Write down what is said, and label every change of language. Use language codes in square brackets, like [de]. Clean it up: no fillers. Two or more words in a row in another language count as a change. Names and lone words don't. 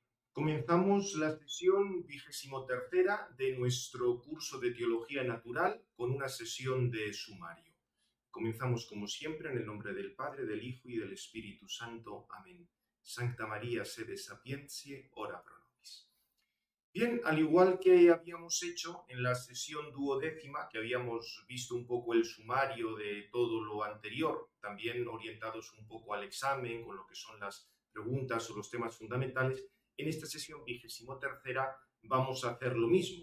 [es] Comenzamos la sesión 23ª de nuestro curso de Teología Natural con una sesión de sumario. Comenzamos como siempre en el nombre del Padre, del Hijo y del Espíritu Santo. Amén. [la] Sancta María, sede sapientiae, ora pro nobis. [es] Bien, al igual que habíamos hecho en la sesión duodécima, que habíamos visto un poco el sumario de todo lo anterior, también orientados un poco al examen, con lo que son las preguntas o los temas fundamentales, en esta sesión 23ª vamos a hacer lo mismo.